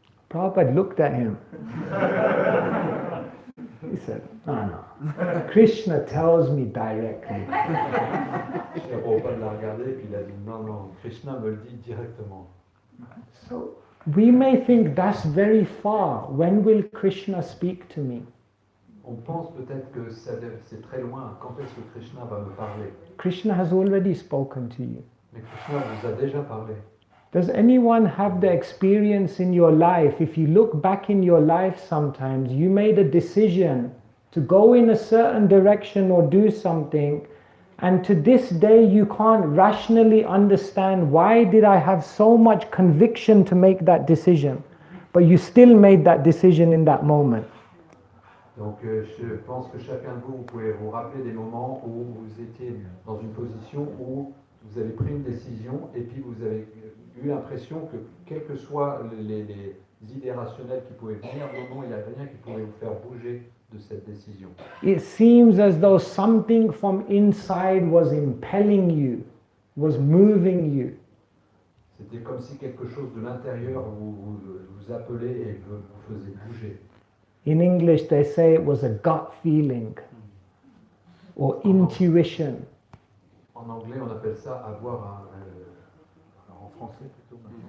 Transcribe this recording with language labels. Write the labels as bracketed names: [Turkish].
[English] Prabhupada looked at him. He said, no, Krishna tells me directly. [French] Prabhupada l'a regardé et puis il a dit non, Krishna me le dit directement. [English] So we may think that's very far. When will Krishna speak to me? [French] On pense peut-être que c'est très loin. Quand est-ce que Krishna va me parler? [English] Krishna has already spoken to you. [French] Mais Krishna vous a déjà parlé. [English] Does anyone have the experience in your life? If you look back in your life sometimes, you made a decision to go in a certain direction or do something, and to this day you can't rationally understand why did I have so much conviction to make that decision, but you still made that decision in that moment. [French] Donc je pense que chacun de vous pouvez vous rappeler des moments où vous étiez dans une position où vous avez pris une décision et puis vous avez eu l'impression que quelles que soient les idées rationnelles qui pouvaient venir, non, il n'y a rien qui pouvait vous faire bouger de cette décision. [English] It seems as though something from inside was impelling you, was moving you. [French] C'était comme si quelque chose de l'intérieur vous appelait et vous faisait bouger. [English] In English, they say it was a gut feeling or intuition. [French] En anglais, on appelle ça avoir en français plutôt.